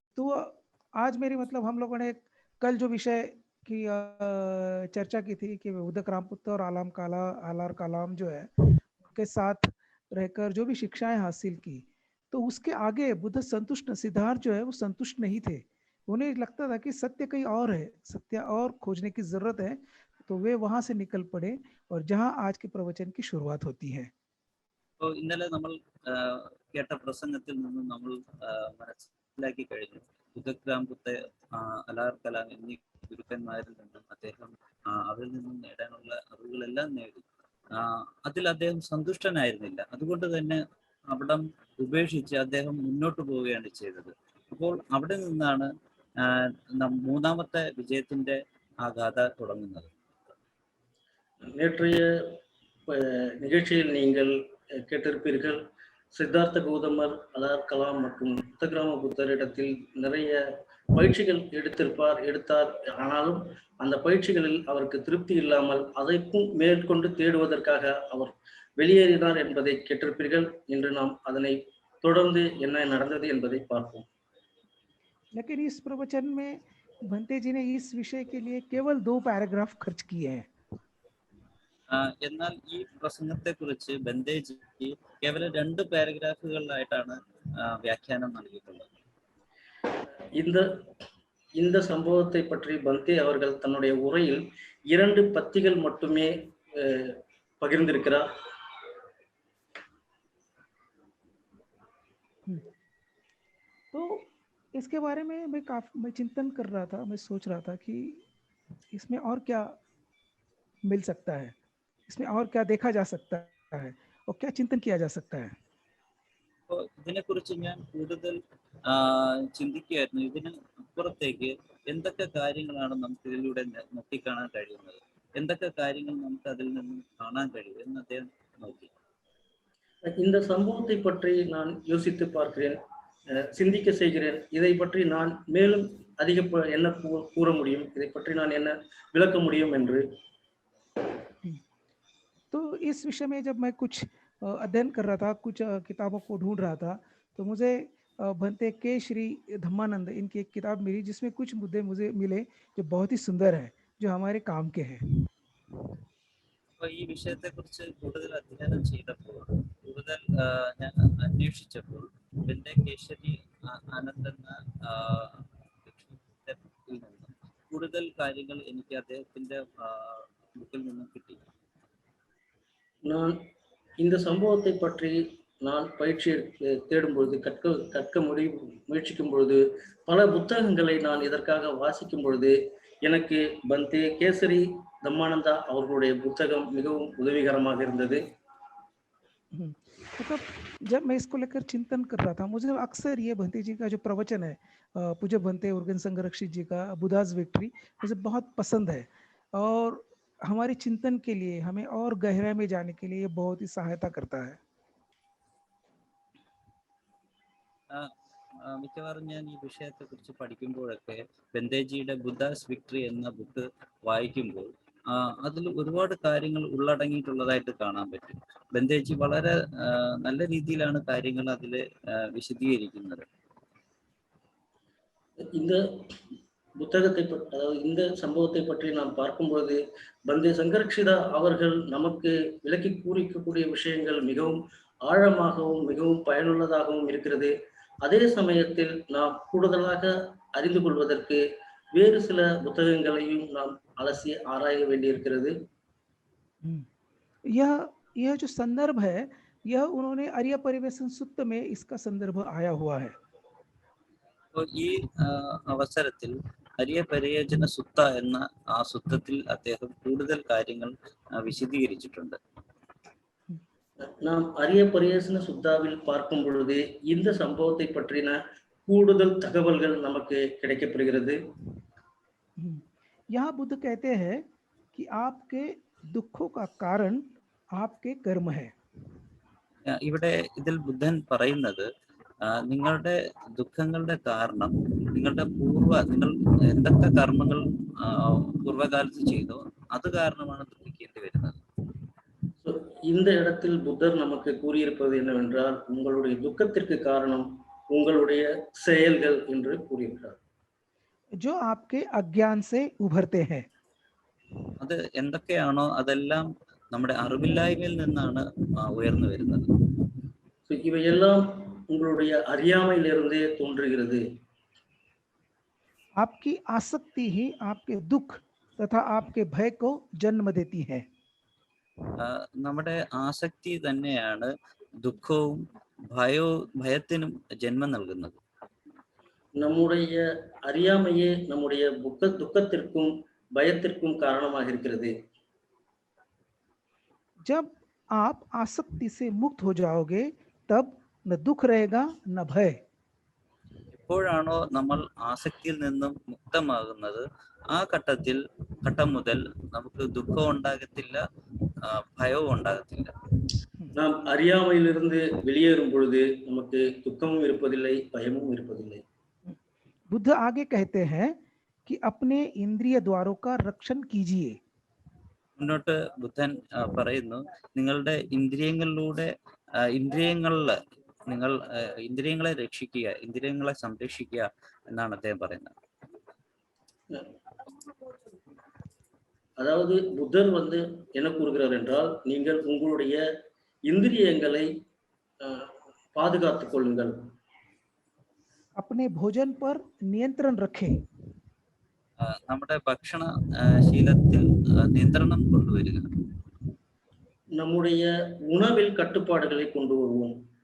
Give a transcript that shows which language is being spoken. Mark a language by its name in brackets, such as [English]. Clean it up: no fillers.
[Hindi] तो आज मेरी मतलब हम लोगों ने कल जो विषय की चर्चा की थी कि उदक रामपुत्र और आलार कलाम जो है के साथ रहकर जो भी शिक्षाएं हासिल की, तो उसके आगे बुद्ध संतुष्ट, सिद्धार्थ जो है वो संतुष्ट नहीं थे। उन्हें लगता था कि सत्य कहीं और है, सत्य और खोजने की जरूरत है। तो वे वहां से निकल पड़े और जहां आज के प्रवचन की शुरुआत होती है। [Malayalam] तो ഇന്നലെ നമ്മൾ കേട്ട പ്രസംഗത്തിൽ നിന്നും നമ്മൾ മനസ്സിലാക്കി കഴിഞ്ഞു ഉദക് രാംപുത്തെ, അലാർ കലാം എന്നീ ഗുരുക്കന്മാരിൽ നിന്നും അദ്ദേഹം അവരിൽ നിന്നും നേടാനുള്ള അറിവുകളെല്ലാം നേടി. അതിൽ അദ്ദേഹം സന്തുഷ്ടനായിരുന്നില്ല. അതുകൊണ്ട് തന്നെ അവിടം ഉപേക്ഷിച്ച് അദ്ദേഹം മുന്നോട്ട് പോവുകയാണ് ചെയ്തത്. അപ്പോൾ അവിടെ നിന്നാണ് മൂന്നാമത്തെ വിജയത്തിന്റെ ആ ഗാഥ തുടങ്ങുന്നത്. [Tamil] நேற்றைய நிகழ்ச்சியில் நீங்கள் கேட்டிருப்பீர்கள், சித்தார்த்த கௌதமர், அலார் கலாம் மற்றும் உத்தகிராம புத்தரிடத்தில் நிறைய பயிற்சிகள் எடுத்தார். ஆனாலும் அந்த பயிற்சிகளில் அவருக்கு திருப்தி இல்லாமல் அதைக்கும் மேற்கொண்டு தேடுவதற்காக அவர் வெளியேறினார் என்பதை கேட்டிருப்பீர்கள். இன்று நாம் அதனை தொடர்ந்து என்ன நடந்தது என்பதை பார்ப்போம். [Hindi] लेकिन इस प्रवचन में भंते जी ने इस विषय के लिए केवल 2 पैराग्राफ खर्च किए हैं. [Malayalam] എന്നാൽ ഈ പ്രസംഗത്തെ കുറിച്ച് ബന്ദേജി കേവലം 2 പാരഗ്രാഫുകളിലായിട്ടാണ് വ്യാഖ്യാനം നൽകിയിട്ടുള്ളത്. [Tamil] இந்த சம்பவத்தை பற்றி பந்தே அவர்கள் தன்னுடைய உரையில் 2 பத்திகள் மட்டுமே பகிர்ந்திருக்கிறார். [Hindi] तो इसके बारे में मैं चिंतन कर रहा था, मैं सोच रहा था कि इसमें और क्या मिल सकता है, इसमें और क्या देखा जा सकता है और क्या चिंतन किया जा सकता है. [Malayalam] അപ്പോൾ ഇതിനെക്കുറിച്ച് ഞാൻ കൂടുതൽ ചിന്തിക്കുകയായിരുന്നു. ഇതിന് അപ്പുറത്തേക്ക് എന്തൊക്കെ കാര്യങ്ങളാണ് നമുക്ക് ഇതിലൂടെ നോക്കിക്കാണാൻ കഴിയുന്നത്, എന്തൊക്കെ കാര്യങ്ങൾ നമുക്ക് [Tamil] அதில் [Malayalam] നിന്നും കാണാൻ കഴിയും എന്ന് അദ്ദേഹം നോക്കി. [Tamil] இந்த சம்பவத்தை பற்றி நான் யோசித்து பார்க்கிறேன், சிந்திக்க செய்கிறேன். இதை பற்றி நான் மேலும் அதிக என்ன கூற முடியும், இதை பற்றி நான் என்ன விளக்க முடியும் என்று. [Hindi] तो इस विषय में जब मैं कुछ अध्ययन कर रहा था, कुछ किताबों को ढूंढ रहा था, तो मुझे भंते के श्री धम्मानंद इनकी एक किताब मिली जिसमें कुछ मुद्दे मुझे मिले जो बहुत ही सुंदर है, जो हमारे काम के हैं. [Malayalam] അപ്പോൾ ഈ വിഷയത്തെക്കുറിച്ച് കൂടുതൽ അധ്യയനം ചെയ്തപ്പോൾ, കൂടുതൽ ഞാൻ അന്വേഷിച്ചപ്പോൾ ബെന്റെ കേശരി ആനന്ദ് എന്ന വ്യക്തിയിൽ നിന്നും കൂടുതൽ കാര്യങ്ങൾ എനിക്ക് അദ്ദേഹത്തിന്റെ ബുക്കിൽ നിന്നും കിട്ടി. [Tamil] நான் இந்த சம்பவத்தை பற்றி நான் பயிற்சி தேடும் பொழுது, கற்க முயற்சிக்கும் பொழுது, பல புத்தகங்களை நான் இதற்காக வாசிக்கும் பொழுது எனக்கு பந்தே கேசரி தம்மானந்தா அவர்களுடைய புத்தகம் மிகவும் உதவிகரமாக இருந்தது. [Hindi] मतलब जब मैं इसको लेकर चिंतन कर रहा था, मुझे अक्सर ये भंते जी का जो प्रवचन है, पूज्य भंते उर्गेन संरक्षित जी का बुद्धा's विक्ट्री, मुझे बहुत पसंद है और हमारे चिंतन के लिए, हमें और गहराई में जाने के लिए ये बहुत ही सहायता करता है. [Malayalam] മിക്കവാറും ഞാൻ ഈ വിഷയത്തെക്കുറിച്ച് പഠിക്കുമ്പോഴൊക്കെ ബെന്തേജിയുടെ ബുദ്ധാസ് വിക്ടറി എന്ന ബുക്ക് വായിക്കുമ്പോൾ അതിൽ ഒരുപാട് കാര്യങ്ങൾ ഉള്ളടങ്ങിയിട്ടുള്ളതായിട്ട് കാണാൻ പറ്റും. ബെന്തേജി വളരെ നല്ല രീതിയിലാണ് കാര്യങ്ങൾ അതിൽ വിശദീകരിക്കുന്നത്. [Tamil] இந்த புத்தகத்தை, அதாவது இந்த சம்பவத்தை பற்றி நாம் பார்க்கும்போது பந்தே சங்கரக்ஷிதா அவர்கள் நமக்கு விளக்கி கூறிக்கக்கூடிய விஷயங்கள் மிகவும் ஆழமாகவும் மிகவும் பயனுள்ளதாகவும் இருக்கிறது. அதே சமயத்தில் நாம் கூடுதலாக அறிந்து கொள்வதற்கு வேறு சில புத்தகங்களையும் நாம் அலசி ஆராய வேண்டியிருக்கிறது. [Hindi] यह जो संदर्भ है, यह उन्होंने आर्य परिवेशन सुत्त में इसका संदर्भ आया हुआ है. [Malayalam] ഈ അവസരത്തിൽ അരിയ പരിയോജന സുത്ത എന്ന ആ സുത്തത്തിൽ അദ്ദേഹം കൂടുതൽ കാര്യങ്ങൾ വിശദീകരിച്ചിട്ടുണ്ട്. [Tamil] நாம் அரிய பரியோஜன சுத்தாவில் பார்க்கும் பொழுது இந்த சம்பவத்தை பற்றின கூடுதல் தகவல்கள் நமக்கு கிடைக்கப்படுகிறது. [Hindi] यहाँ बुद्ध कहते हैं कि आपके दुखों का कारण आपके कर्म है. [Malayalam] ഇവിടെ ഇതിൽ ബുദ്ധൻ പറയുന്നത് നിങ്ങളുടെ ദുഃഖങ്ങളുടെ കാരണം നിങ്ങൾ എന്തൊക്കെ കർമ്മങ്ങൾ പൂർവ്വകാലത്ത് ചെയ്തോ അത് കാരണമാണ് ദുഃഖിക്കേണ്ടി വരുന്നത്. [Tamil] இந்த இடத்தில் புத்தர் நமக்கு கூறியிருப்பது என்னவென்றால், உங்களுடைய துக்கத்திற்கு காரணம் உங்களுடைய செயல்கள் என்று கூறியிருக்கிறார். [Hindi] जो आपके अज्ञान से उभरते हैं. [Malayalam] അത് എന്തൊക്കെയാണോ അതെല്ലാം നമ്മുടെ അറിവില്ലായ്മയിൽ നിന്നാണ് ഉയർന്നു വരുന്നത്. [Tamil] இவையெல்லாம் உங்களுடைய அறியாமையிலிருந்தே தோன்றுகிறது. [Hindi] आपकी आसक्ति ही आपके दुख तथा आपके भय को जन्म देती है. [Malayalam] നമ്മുടെ ആസക്തി തന്നെയാണ് ദുഃഖവും ഭയത്തിനും ജന്മം നൽകുന്നത്. [Tamil] நம்முடைய அறியாமையே நம்முடைய துக்கத்திற்கும் பயத்திற்கும் காரணமாக இருக்கிறது. [Hindi] जब आप आसक्ति से मुक्त हो जाओगे तब न दुख रहेगा न भय. [Malayalam] എപ്പോഴാണോ നമ്മൾ ആസക്തിയിൽ നിന്നും മുക്തമാകുന്നത് ആ ഘട്ടം മുതൽ നമുക്ക് ദുഃഖം ഉണ്ടാകത്തില്ല, ഭയവും ഉണ്ടാകത്തില്ല. [Tamil] நாம் அறியாமையிலிருந்து வெளியேறும் பொழுது நமக்கு துக்கமும் இருப்பதில்லை, பயமும் இருப்பதில்லை. [Hindi] बुद्ध आगे कहते हैं कि अपने इंद्रिय द्वारों का रक्षण कीजिए. [Malayalam] മുന്നോട്ട് ബുദ്ധൻ പറയുന്നു, നിങ്ങളുടെ ഇന്ദ്രിയങ്ങളെ രക്ഷിക്കുക, ഇന്ദ്രിയങ്ങളെ സംരക്ഷിക്കുക എന്നാണ് അദ്ദേഹം പറയുന്നത്. [Tamil] அதாவது புத்தர் என்ன கூறுகிறார் என்றால், நீங்கள் உங்களுடைய இந்திரியங்களை பாதுகாத்துக் கொள்ளுங்கள். [Hindi] अपने भोजन पर नियंत्रण रखें. [Malayalam] നമ്മുടെ ഭക്ഷണ ശീലത്തിൽ നിയന്ത്രണം കൊണ്ടുവരിക. [Tamil] நம்முடைய உணவில் கட்டுப்பாடுகளை கொண்டு வருவோம்.